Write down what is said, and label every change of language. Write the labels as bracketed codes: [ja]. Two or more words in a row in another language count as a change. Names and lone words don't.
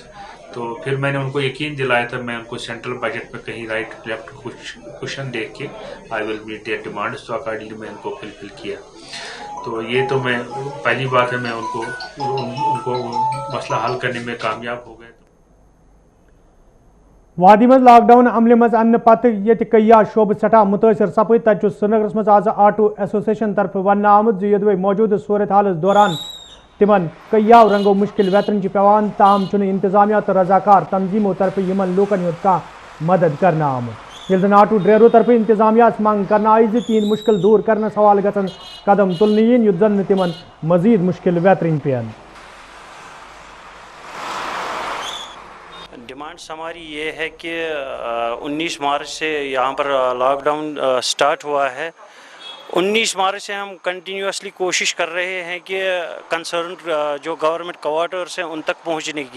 [hi] तो फिर मैंने उनको यकीन दिलाया था, मैं उनको सेंट्रल बजट में कहीं [en] right left [hi] कुछ क्वेश्चन देख के [en] I will meet their demands, [hi] तो अकॉर्डिंगली मैं उनको फुलफिल किया। तो ये तो मैं पहली बात है, मैं उनको मसला हल करने में कामयाब हो गए। [ks] वादी मज लॉकडाउन अमल मज अन्न पत ये कया शोब सटा मुतासर सपद, तक श्रीनगर मज आज [en] auto association [ks] तरफ वन आमद जो मौजूद सूरत हाल दौरान तिमन कया रंगो मुश्किल वेतन पेवान, ताम चुन इंतजामिया तो रजाकार तंजीमों तरफ यमन लूकन का मदद करना आमुत, ये आटो ड्राइवरों तरफ इंतजामिया मांग करना आई तीन मुश्किल दूर करने सवाल गसन कदम तुलन युत जन तिमन मजीद मुश्किल वेतन पेन। [hi] डिमांड्स हमारी ये है कि 19 मार्च से यहाँ पर [en] lockdown start [hi] हुआ है 19 मार्च से हम कंटिन्यूसली कोशिश कर रहे हैं कि कंसर्न जो [en] government quarters [hi] हैं उन तक पहुंचने की।